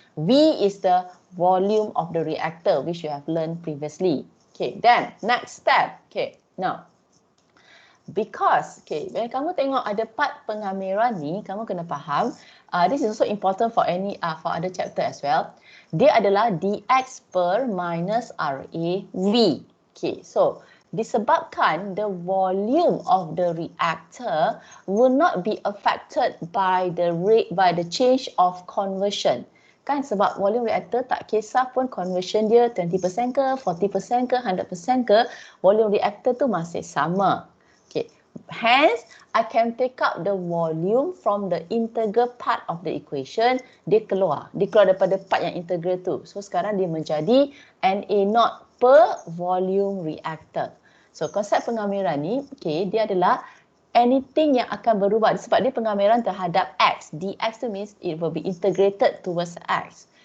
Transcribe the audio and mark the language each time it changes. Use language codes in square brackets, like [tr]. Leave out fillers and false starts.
[en] V is the volume of the reactor which you have learned previously. Okay, then next step. Okay, now because, okay, when [ms] kamu tengok ada part pengamiran ni, kamu kena faham, [en] this is also important for for other chapter as well. [ms] Dia adalah dx per minus RAV. [en] Okay, so disebabkan the volume of the reactor will not be affected by the change of conversion. [ms] Kan sebab volume reactor tak kisah pun conversion dia 20% ke, 40% ke, 100% ke, volume reactor tu masih sama. Okay. [en] Hence, I can take out the volume from the integral part of the equation. [ms] Dia keluar daripada part yang integral tu. So sekarang dia menjadi Na0 per volume reactor. So konsep pengamiran ni, okay, dia adalah anything yang akan berubah sebab dia pengamiran terhadap X. [en] Dx tu means it will be integrated towards X.